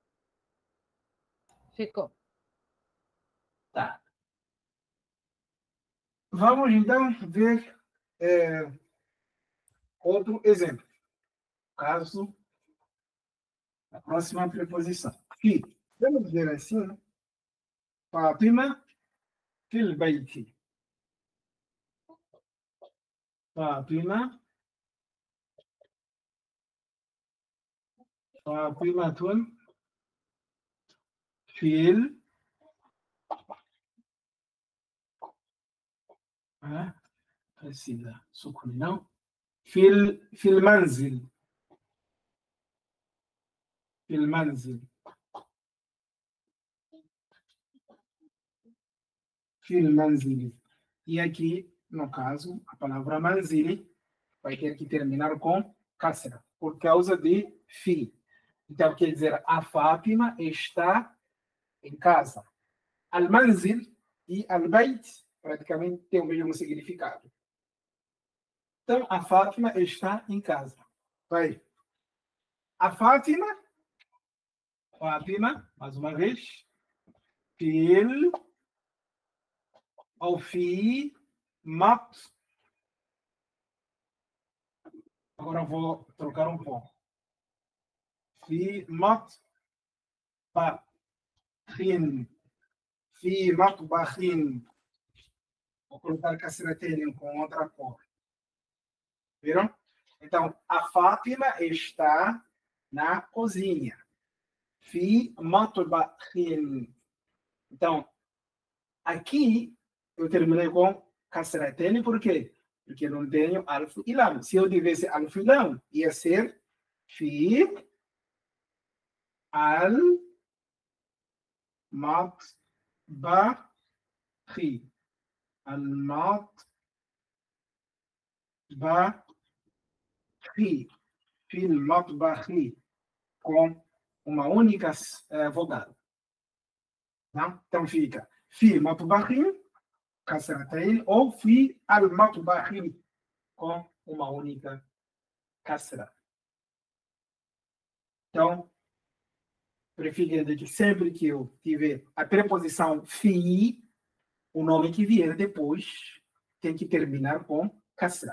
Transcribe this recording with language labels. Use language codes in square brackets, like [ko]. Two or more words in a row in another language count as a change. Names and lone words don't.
[pt] Ficou. Tá. Vamos então ver outro exemplo. Caso a próxima preposição. Fi. Vamos dizer assim, né? [ar] فاطمة في البيت. [pt] Fatima Fatimatun fil precisa sukun, não? [ar] في المنزل في المنزل في المنزل. [pt] E aqui, no caso, a palavra manzili vai ter que terminar com kasra, por causa de fi. Então, quer dizer, a Fátima está em casa. Al-manzil e al-bait praticamente têm o mesmo significado. Então, a Fátima está em casa. Vai. A Fátima, mais uma vez, fil ou [ar] fi mat. [pt] Agora vou trocar um pouco. [ar] في مطبخ. في مطبخ. [pt] Vou colocar kasratain com outra cor. Viram? Então, a Fátima está na cozinha. [ar] في مطبخ. [pt] Então, Aqui, eu terminei com kasratain, por quê? Porque eu não tenho alif e lam. Se eu tivesse alif e lam, ia ser [ar] في المطبخ. المطبخ. في المطبخ. [pt] Com uma única vogal. Tá? Então fica [ar] في مطبخ, [pt] kasratain, ou [ar] في المطبخ, [pt] com uma única kasra. Então, preferindo que sempre que eu tiver a preposição fi, o nome que vier depois tem que terminar com kasra.